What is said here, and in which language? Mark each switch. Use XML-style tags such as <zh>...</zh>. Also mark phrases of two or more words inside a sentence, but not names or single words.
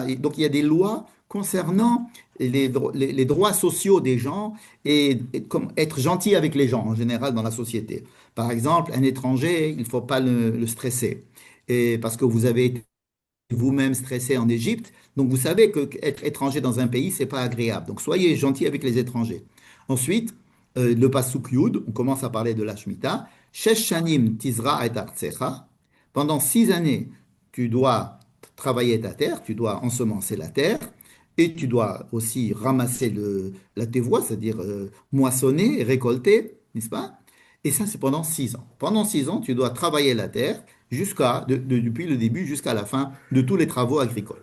<fr>Donc il y a des lois concernant les droits sociaux des gens et comme être gentil avec les gens en général dans la société. Par exemple, un étranger, il ne faut pas le stresser. Et parce que vous avez été vous-même stressé en Égypte. Donc vous savez que être étranger dans un pays, c'est pas agréable. Donc soyez gentil avec les étrangers. Ensuite, le pasuk Yud, on commence à parler de la Shemitah.</fr> <he>שש שנים תזרע את ארצך.</he> <fr>Pendant 6 années, tu dois travailler ta terre, tu dois ensemencer la terre, et tu dois aussi ramasser la tevoie, c'est-à-dire moissonner et récolter, n'est-ce pas? Et ça, c'est pendant 6 ans. Pendant 6 ans, tu dois travailler la terre depuis le début jusqu'à la fin de tous les travaux agricoles.</fr>